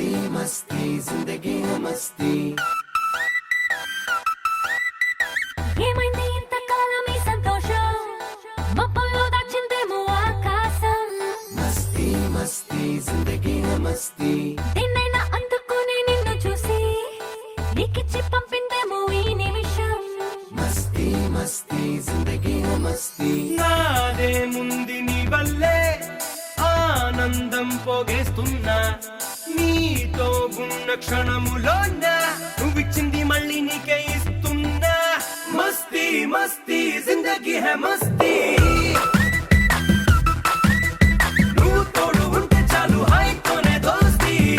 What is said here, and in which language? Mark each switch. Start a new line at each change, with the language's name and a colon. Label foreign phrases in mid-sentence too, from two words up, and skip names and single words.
Hindi: मस्ती जिंदगी है मस्ती
Telugu: ఏమైంది ఇంతకాలం ఈ సంతోషం మబ్బుల్లో దాచిందేమో ఆకాశం
Hindi: मस्ती मस्ती जिंदगी है मस्ती
Telugu: నిన్నైనా అందుకుని నిన్ను చూసి నీకిచ్చి పంపిందేమో ఈ నిమిషం
Hindi: मस्ती मस्ती जिंदगी है मस्ती
Telugu: నాదే ముంది నీ వల్లే ఆనందం పోగేస్తున్నా నీతో ఉన్న క్షణములోన నువ్విచ్చింది మళ్ళీ నీకే ఇస్తున్నా
Hindi: मस्ती मस्ती जिंदगी है मस्ती
Telugu: నువ్వు తోడు ఉంటే చాలు హైతోనే దోస్తీ